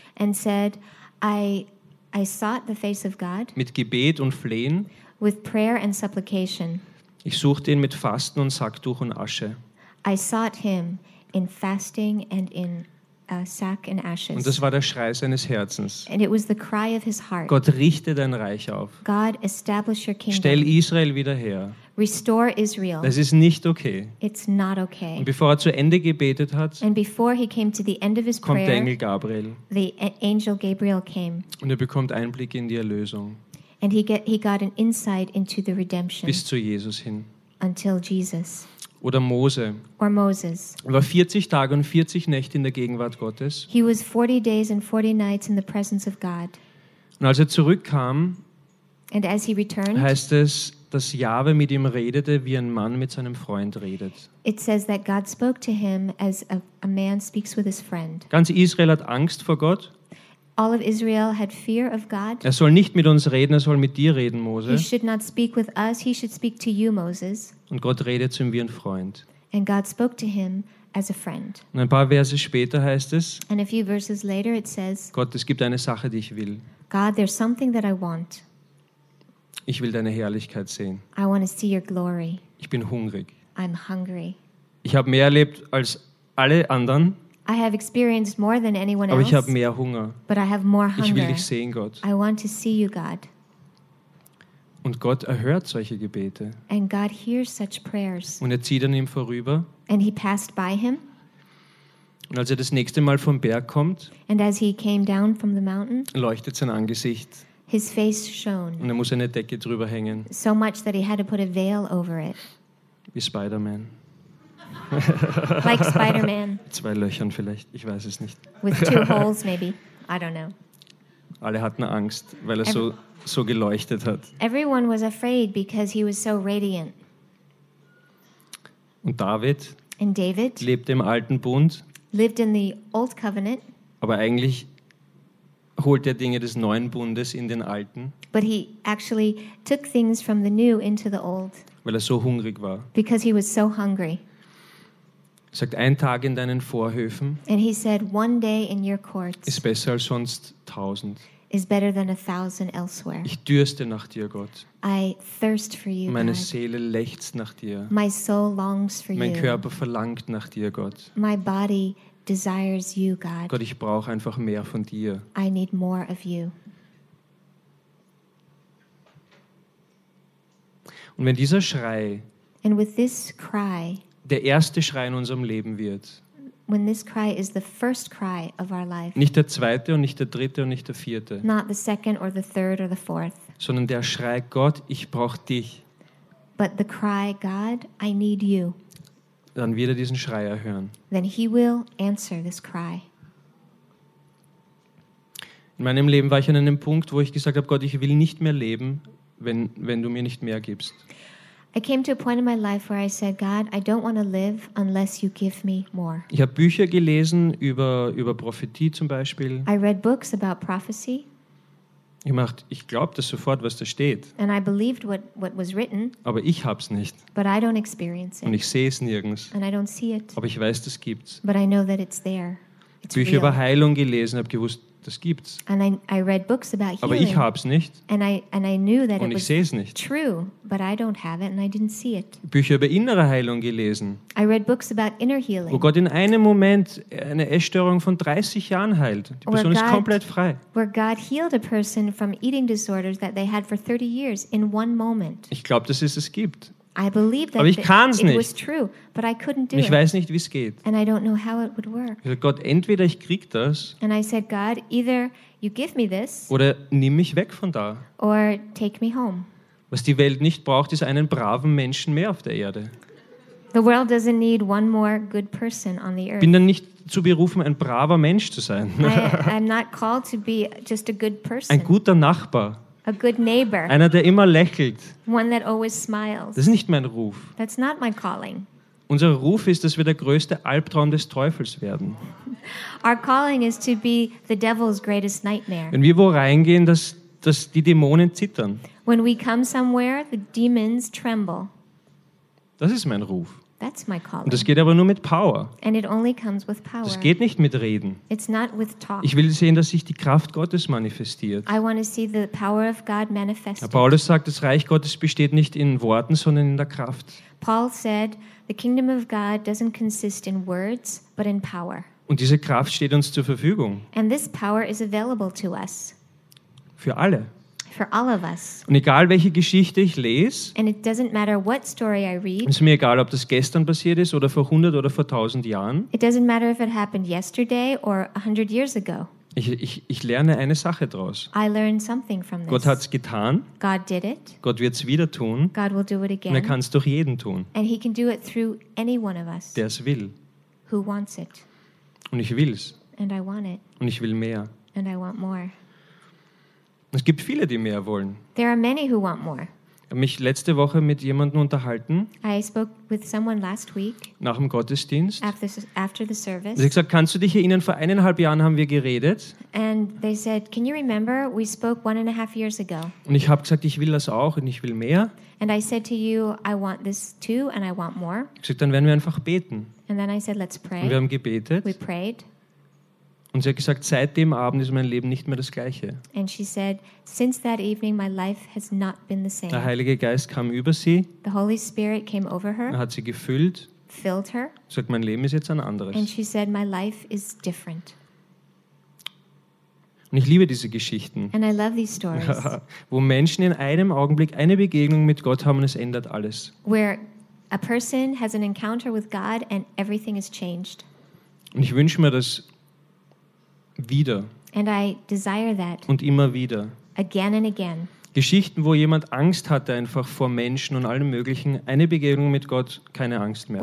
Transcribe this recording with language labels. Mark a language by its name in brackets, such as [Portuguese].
[English] And said, I sought the face of God [German] mit Gebet und Flehen. [English] With prayer and supplication. [German] Ich suchte ihn mit Fasten und Sacktuch und Asche. [English] I sought him in fasting and in sack and ashes. [German] Und das war der Schrei seines Herzens. [English] And it was the cry of his heart. [German] Gott, richte dein Reich auf. [English] God, establish your kingdom. [German] Stell Israel wieder her. [English] Restore Israel. [German] Das ist nicht okay. [English] It's not okay. [German] Und bevor er zu Ende gebetet hat, [English] and before he came to the end of his [German] kommt [English] prayer, [German] der Engel Gabriel. [English] The angel Gabriel came. [German] Und er bekommt Einblick in die Erlösung. [English] And he got an insight into the redemption. [German] Bis zu Jesus hin. [English] Until Jesus. [German] oder Mose. [English] Or Moses. [German] Er war 40 Tage und 40 Nächte in der Gegenwart Gottes. [English] He was 40 days and 40 nights in the presence of God. [German] Und als er zurückkam, [English] and as he returned, [German] heißt es, dass Jahwe mit ihm redete, wie ein Mann mit seinem Freund redet. [English] It says that God spoke to him as a man speaks with his friend. [German] Ganz Israel hat Angst vor Gott. [English] All of Israel had fear of God. [German] Er soll nicht mit uns reden, er soll mit dir reden, Mose. [English] He should not speak with us, he should speak to you, Moses. [German] Und Gott redet zu ihm wie ein Freund. [English] And God spoke to him as a friend. [German] Und ein paar Verse später heißt es, [English] and a few verses later it says, [German] Gott, es gibt eine Sache, die ich will. [English] God, there's something that I want. [German] Ich will deine Herrlichkeit sehen. [English] I want to see your glory. [German] Ich bin hungrig. [English] I'm hungry. [German] Ich habe mehr erlebt als alle anderen. [English] I have experienced more than anyone else. [German] Aber ich habe mehr Hunger. [English] But I have more hunger. [German] Ich will dich sehen, Gott. [English] I want to see you, God. [German] Und Gott erhört solche Gebete. [English] And God hears such prayers. [German] Und er zieht an ihm vorüber. [English] And he passed by him. [German] Und als er das nächste Mal vom Berg kommt, [English] and as he came down from the mountain, [German] leuchtet sein Angesicht. [English] His face shone. [German] Und er muss eine Decke drüber hängen. [English] So much that he had to put a veil over it. [German] Wie Spider-Man. [English] Like Spider-Man. [German] Zwei Löchern vielleicht, ich weiß es nicht. [English] With two holes maybe, I don't know. [German] Alle hatten Angst, weil er so geleuchtet hat. [English] Everyone was afraid because he was so radiant. [German] Und David, [English] and David [German] lebte im alten Bund. [English] Lived in the old covenant. [German] Aber eigentlich holt er Dinge des neuen Bundes in den alten. [English] But he actually took things from the new into the old. [German] Weil er so hungrig war. [English] Because he was so hungry. [German] Sagt, ein Tag in deinen Vorhöfen. [English] And he said, one day in your courts. [German] Ist besser als sonst 1000. [English] Is better than 1000 elsewhere. [German] Ich dürste nach dir, Gott. [English] I thirst for you, [German] meine [English] God. [German] Seele lechzt nach dir. [English] My soul longs for [German] mein [English] you. [German] Mein Körper verlangt nach dir, Gott. [English] My body desires you, God. [German] Gott, ich brauche einfach mehr von dir. [English] I need more of you. [German] Und wenn dieser Schrei, [English] and with this cry, [German] der erste Schrei in unserem Leben wird, [English] when this cry is the first cry of our life, [German] nicht der zweite und nicht der dritte und nicht der vierte, [English] not the second or the third or the fourth, [German] sondern der Schrei, Gott, ich brauche dich, [English] but the cry, God, I need you, [German] dann wird er diesen Schrei erhören. [English] Then he will answer this cry. [German] In meinem Leben war ich an einem Punkt, wo ich gesagt habe, Gott, ich will nicht mehr leben, wenn du mir nicht mehr gibst. [English] I came to a point in my life where I said, God, I don't want to live unless you give me more. [German] Ich habe Bücher gelesen über Prophetie zum Beispiel. [English] I read books about prophecy. [German] Ich glaube das sofort, was da steht. [English] And I believed what was written. [German] Aber ich hab's nicht. [English] But I don't experience it. [German] Und ich sehe es nirgends. [English] And I don't see it. [German] Aber ich weiß, das gibt's. [English] But I know that it's there. It's [German] Bücher [English] real. [German] Über Heilung gelesen, habe gewusst, das gibt's. [English] And I read books about healing. [German] Aber ich hab's nicht. [English] And I knew that [German] und [English] it [German] ich sehe es nicht. [English] True, but I don't have it and I didn't see it. [German] Bücher über innere Heilung gelesen. [English] I read books about inner healing. [German] Wo Gott in einem Moment eine Essstörung von 30 Jahren heilt. Die Person [English] where [German] ist komplett frei. [English] Where God healed a person from eating disorders that they had for 30 years in one moment. [German] Ich glaube, dass es gibt. [English] I believe that. [German] Aber ich kann's [English] it [German] nicht. [English] Was true, but I couldn't do [German] ich [English] it. [German] Ich weiß nicht, wie es geht. [English] And I don't know how it would work. [German] Ich sag, Gott, entweder ich krieg das. [English] And I said, God, either you give me this. [German] Oder nimm mich weg von da. [English] Or take me home. [German] Was die Welt nicht braucht, ist einen braven Menschen mehr auf der Erde. [English] The world doesn't need one more good person on the earth. [German] Bin dann nicht zu berufen, ein braver Mensch zu sein. [English] I'm not called to be just a good person. [German] Ein guter Nachbar. [English] A good neighbor. [German] Einer, der immer lächelt. [English] One that always smiles. [German] Das ist nicht mein Ruf. [English] That's not my calling. [German] Unser Ruf ist, dass wir der größte Albtraum des Teufels werden. [English] Our calling is to be the devil's greatest nightmare. [German] Wenn wir wo reingehen, dass die Dämonen zittern. [English] When we come somewhere, the demons tremble. [German] Das ist mein Ruf. [English] That's my calling. [German] Und das geht aber nur mit Power. [English] And it only comes with power. [German] Das geht nicht mit Reden. [English] It's not with talk. [German] Ich will sehen, dass sich die Kraft Gottes manifestiert. [English] I want to see the power of God manifested. [German] Paulus sagt, das Reich Gottes besteht nicht in Worten, sondern in der Kraft. [English] Paul said, the kingdom of God doesn't consist in words, but in power. [German] Und diese Kraft steht uns zur Verfügung. [English] And this power is available to us. [German] Für alle. [English] For all of us. [German] Und egal welche Geschichte ich lese, [English] and it doesn't matter what story I read, [German] ist mir egal, ob das gestern passiert ist oder vor 100 oder vor 1000 Jahren, [English] it doesn't matter if it happened yesterday or 100 years ago, [German] Ich lerne eine Sache draus. [English] I learned something from this. [German] Gott hat's getan. [English] God did it. [German] Gott wird's wieder tun. [English] God will do it again. [German] Und er kann's durch jeden tun. [English] And he can do it through any one of us. [German] Der's will. [English] Who wants it. [German] Und ich will's. [English] And I want it. [German] Und ich will mehr. [English] And I want more. [German] Es gibt viele, die mehr wollen. [English] There are many who want more. [German] Ich habe mich letzte Woche mit jemandem unterhalten. [English] I spoke with someone last week, [German] nach dem Gottesdienst. [English] After the service. [German] Sie hat gesagt, kannst du dich erinnern, vor 1,5 Jahren haben wir geredet. [English] And they said, can you remember, we spoke 1.5 years ago. [German] Und ich habe gesagt, ich will das auch und ich will mehr. [English] And I said to you, I want this too and I want more. [German] Ich sagte, dann werden wir einfach beten. [English] And then I said, let's pray. [German] Und wir haben gebetet. [English] We prayed. [German] Und sie hat gesagt, seit dem Abend ist mein Leben nicht mehr das Gleiche. [English] And she said, since that evening my life has not been the same. [German] Der Heilige Geist kam über sie. [English] The Holy Spirit came over her. [German] Er hat sie gefüllt. [English] Filled her. [German] Sagt, mein Leben ist jetzt ein anderes. [English] And she said, my life is different. [German] Und ich liebe diese Geschichten. [English] And I love these stories. [German] Wo Menschen in einem Augenblick eine Begegnung mit Gott haben und es ändert alles. [English] Where a person has an encounter with God and everything is changed. [German] Und ich wünsche mir das wieder. [English] And I desire that. [German] Und immer wieder. [English] Again and again. [German] Geschichten, wo jemand Angst hatte einfach vor Menschen und allem Möglichen, eine Begegnung mit Gott, keine Angst mehr.